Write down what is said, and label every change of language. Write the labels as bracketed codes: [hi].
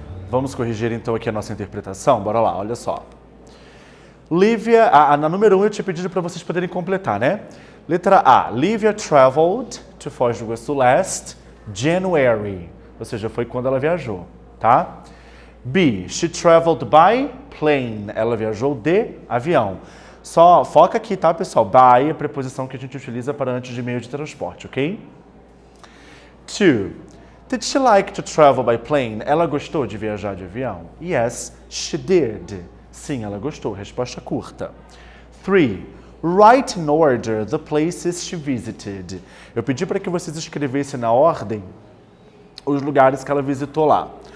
[pt] Vamos corrigir então aqui a nossa interpretação? Bora lá, olha só. Lívia, na número 1 eu tinha pedido para vocês poderem completar, né? Letra A. [en] Lívia traveled to Foz do Iguaçu last January. [pt] Ou seja, foi quando ela viajou, tá? [en] B. She traveled by plane. [pt] Ela viajou de avião. Só foca aqui, tá, pessoal? By é a preposição que a gente utiliza para antes de meio de transporte, ok? 2. [en] Did she like to travel by plane? [pt] Ela gostou de viajar de avião? [en] Yes, she did. [pt] Sim, ela gostou. Resposta curta. 3. [en] Write in order the places she visited. [pt] Eu pedi para que vocês escrevessem na ordem os lugares que ela visitou lá.